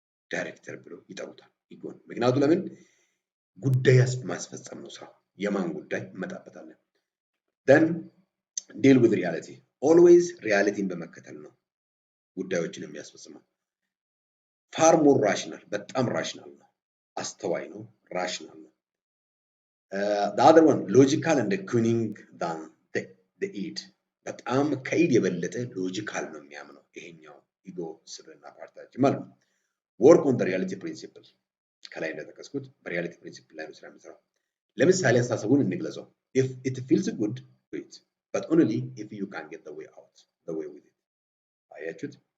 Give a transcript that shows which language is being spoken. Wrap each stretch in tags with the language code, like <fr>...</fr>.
<am>ዳይሬክተር ብለው ይጠሩታል ኢጎን። ምክንያቱም ለምን ጉዳይ ማስፈጸም ነው ስራው። የማን ጉዳይ እንመጣበታለን።</am> <en>then deal with reality always</en> <am>ሪያሊቲን በመከተል ነው ጉዳዮችን የሚያስፈጽመው።</am> <en>far more rational</en> <am>በጣም ራሽናል ነው። አስተዋይ ነው። ራሽናል ነው።</am> <en>The other one, logical and cunning than the id.</en> <am>በጣም ከኢድ የበለጠ ሎጂካል ነው የሚያምነው ይሄኛው ኢጎ ስብዕና ፓርታችን ማለት ነው። ወርክ ኦን ሪያሊቲ ፕሪንሲፕል ከላይ እንደጠቀስኩት በሪያሊቲ ፕሪንሲፕል ላይ ነው ስራ የሚሰራው። ለምሳሌ አስተሳሰቡን እንግለጸው።</am> <en>if it feels good do it but only if you can get the way out the way with it።</en> <am>አያችሁት?</am>